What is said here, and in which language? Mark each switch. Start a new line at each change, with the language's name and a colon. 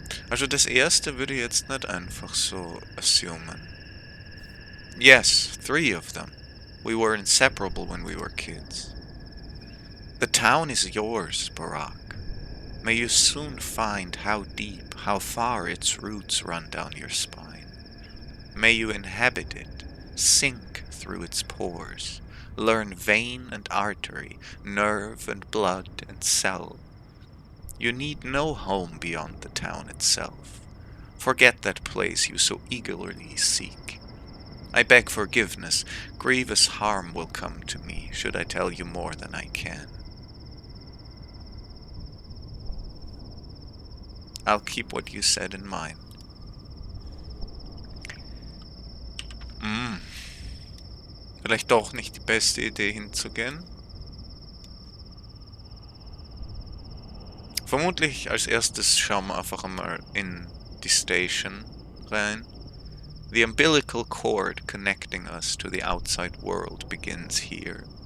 German: Also das erste würde ich jetzt nicht einfach so assumen.
English: Yes, 3 of them. We were inseparable when we were kids. The town is yours, Barak. May you soon find how deep, how far its roots run down your spine. May you inhabit it, sink through its pores, learn vein and artery, nerve and blood and cell. You need no home beyond the town itself. Forget that place you so eagerly seek. I beg forgiveness. Grievous harm will come to me, should I tell you more than I can. I'll keep what you said in mind.
German: Vielleicht doch nicht die beste Idee hinzugehen. Vermutlich als erstes schauen wir einfach einmal in die Station rein.
English: The umbilical cord connecting us to the outside world begins here.